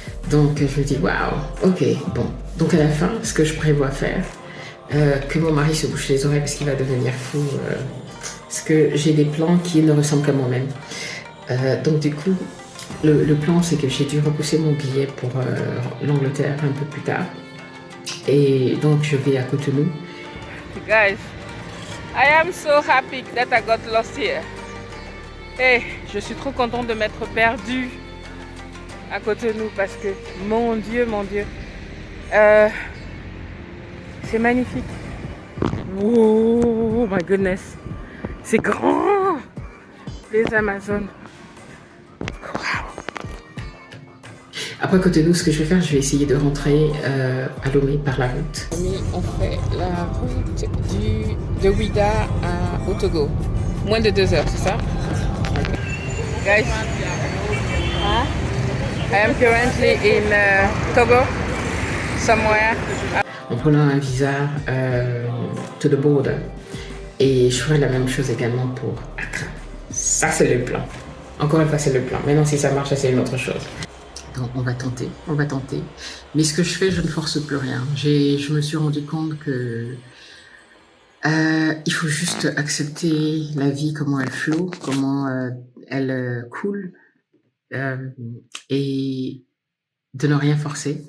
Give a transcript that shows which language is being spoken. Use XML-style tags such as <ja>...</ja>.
<fr>Donc je me dis waouh, ok, bon. Donc à la fin, ce que je prévois faire, que mon mari se bouche les oreilles parce qu'il va devenir fou, parce que j'ai des plans qui ne ressemblent qu'à moi-même. Donc du coup, le plan c'est que j'ai dû repousser mon billet pour l'Angleterre un peu plus tard. Et donc je vais à Cotonou.</fr> <en>Guys, I am so happy that I got lost here.</en> <fr>Et je suis trop contente de m'être perdue à Cotonou parce que, mon Dieu, c'est magnifique.</fr> <en>Oh my goodness,</en> <fr>c'est grand, les Amazones. Après Cotonou, ce que je vais faire, je vais essayer de rentrer à Lomé par la route. On fait la route de Ouidah au Togo. Moins de 2 heures, c'est ça? Okay.</fr> <en>Guys, I am currently in Togo, somewhere.</en> <fr>En prenant un visa</fr> <en>to the border.</en> <fr>Et je ferai la même chose également pour Accra. Ça, c'est le plan. Encore une fois, c'est le plan. Maintenant, si ça marche, c'est une autre chose. Donc, on va tenter. Mais ce que je fais, je ne force plus rien. Je me suis rendu compte que il faut juste accepter la vie, comment elle flotte, comment elle coule, et de ne rien forcer.</fr>